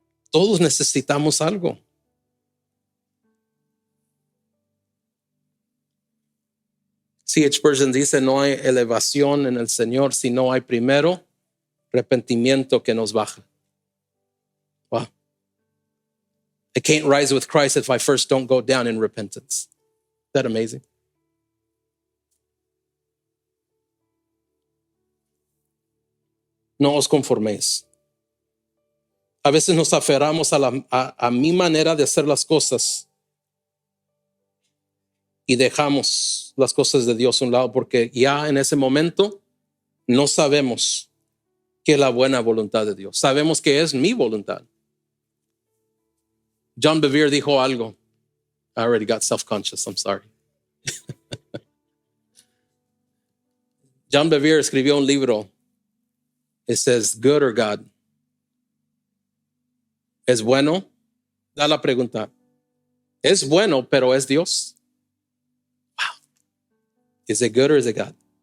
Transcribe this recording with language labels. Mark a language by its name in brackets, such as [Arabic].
[Spanish] Todos necesitamos algo. C.H. Spurgeon dice, no hay elevación en el Señor si no hay primero arrepentimiento que nos baja. [English] Wow. I can't rise with Christ if I first don't go down in repentance. Isn't that amazing? [Spanish] No os conforméis. A veces nos aferramos a mi manera de hacer las cosas y dejamos las cosas de Dios a un lado porque ya en ese momento no sabemos qué es la buena voluntad de Dios. Sabemos que es mi voluntad. John Bevere dijo algo. [English] I already got self-conscious, I'm sorry. [Spanish] John Bevere escribió un libro. [English] It says, good or God? [Spanish] ¿Es bueno? Da la pregunta. ¿Es bueno, pero es Dios? [English] Wow. Is it good or is it God?